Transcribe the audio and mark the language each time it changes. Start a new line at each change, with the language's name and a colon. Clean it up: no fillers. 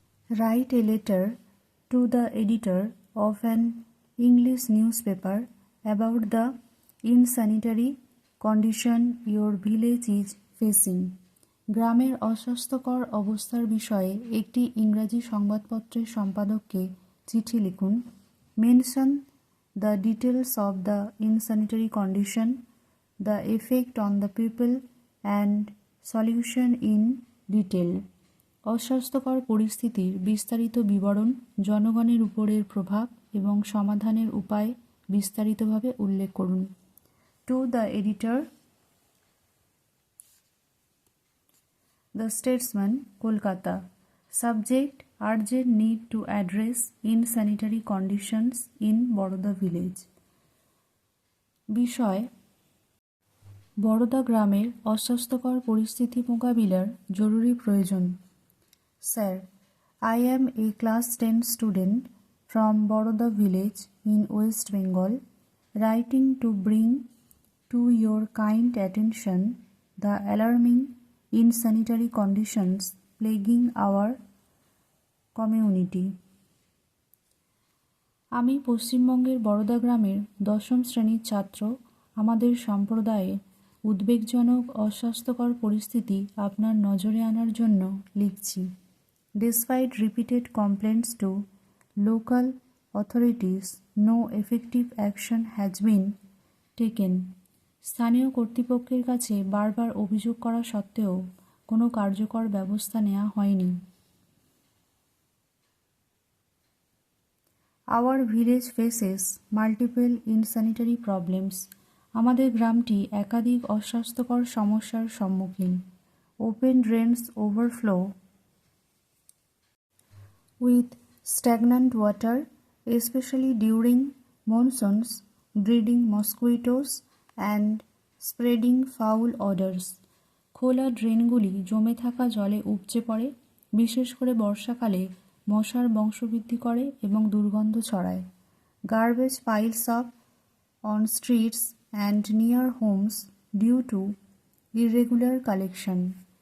English: Write a letter to the editor of an English newspaper about the insanitary condition your village is facing.
Bangla: গ্রামের অস্বাস্থ্যকর অবস্থার বিষয়ে একটি ইংরাজি সংবাদপত্রের সম্পাদককে চিঠি লিখুন।
English: Mention the details of the insanitary condition, the effect on the people and solution in detail.
Bangla: অস্বাস্থ্যকর পরিস্থিতির বিস্তারিত বিবরণ, জনগণের উপরের প্রভাব এবং সমাধানের উপায় বিস্তারিতভাবে উল্লেখ করুন।
English: To the editor, the Statesman, Kolkata. Subject: urgent need to address insanitary conditions in Baroda village.
Bangla: বিষয়: বরোদা গ্রামের অস্বাস্থ্যকর পরিস্থিতি মোকাবিলার জরুরি প্রয়োজন।
English: Sir, I am a class 10 student from Boroda village in West Bengal, writing to bring to your kind attention the alarming insanitary conditions plaguing our community.
Bangla: আমি পশ্চিমবঙ্গের বরোদা গ্রামের 10ম শ্রেণীর ছাত্র। আমাদের সম্প্রদায়ে উদ্বেগজনক অস্বাস্থ্যকর পরিস্থিতি আপনার নজরে আনার জন্য লিখছি।
English: Despite repeated complaints to local authorities, no effective action has been taken.
Bangla: স্থানীয় কর্তৃপক্ষের কাছে বারবার অভিযোগ করা সত্ত্বেও কোনো কার্যকর ব্যবস্থা নেওয়া হয়নি।
English: Our village faces multiple insanitary problems.
Bangla: আমাদের গ্রামটি একাধিক অস্বাস্থ্যকর সমস্যার সম্মুখীন।
English: Open drains overflow with stagnant water, especially during monsoons, breeding mosquitoes and spreading foul odors.
Bangla: খোলা ড্রেনগুলি জমে থাকা জলে উপচে পড়ে, বিশেষ করে বর্ষাকালে মশার বংশবৃদ্ধি করে এবং দুর্গন্ধ ছড়ায়।
English: Garbage piles up on streets and near homes due to irregular collection.